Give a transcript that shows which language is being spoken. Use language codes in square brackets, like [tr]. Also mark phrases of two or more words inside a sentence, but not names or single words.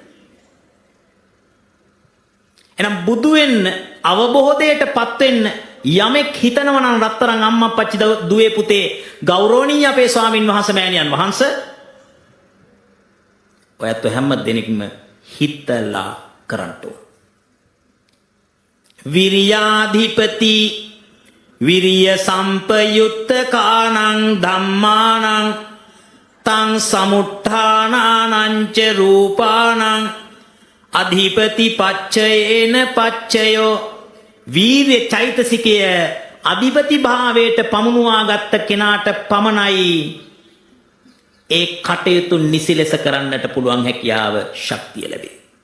[si] එහෙනම් බුදු වෙන්න අවබෝධයටපත් වෙන්න යමෙක් හිතනවා නම් රත්තරන් අම්මා අප්පච්චි දුවේ පුතේ ගෞරවණීය අපේ ස්වාමින් වහන්සේ මෑණියන් වහන්සේ ඔයත් හැම දෙනෙක්ම හිතලා කරන්න ඕන. [pi] විරියාධිපති විරිය සම්පයුත්ත කානං ධම්මානං තං සමුත්ථානානං ච රූපානං අධිපති පච්චයේන පච්චයෝ. [si] වීර්ය චෛතසිකය අධිපති භාවයට පමුණුවා ගත්ත කෙනාට පමණයි ඒ කටයුතු නිසි ලෙස කරන්නට පුළුවන් හැකියාව ශක්තිය ලැබේ.